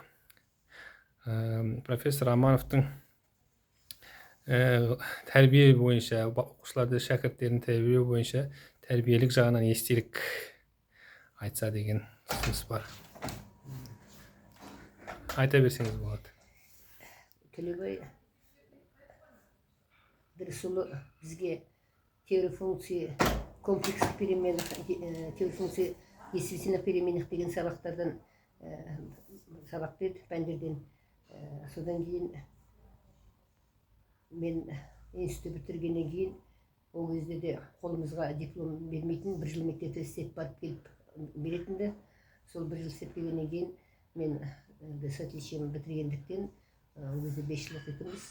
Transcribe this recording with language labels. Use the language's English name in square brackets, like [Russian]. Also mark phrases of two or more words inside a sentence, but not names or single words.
[Kazakh] Профессор Амановтың тәрбие бойынша, оқушыларды, шәкірттерін тәрбиелеу бойынша тәрбиелік жағынан естелік айтса деген ұсыныс бар. Айта берсеңіз болады. Тілеубай Ыдырысұлы бізге [Russian] теория функции, комплексных переменных, теория функции естественных переменных [Kazakh] деген сабақтардан сабақ берді, пәндерден. Содан кейін мен институт бітіргеннен кейін ол кезде де қолымызға диплом бермейтін, бір жыл мектепте істеп барып келіп беретінді. Сол бір жыл істеп келгеннен кейін мен [Russian] с отличием [Kazakh] бітіргендіктен ол кезде 5 жыл оқитынбыз.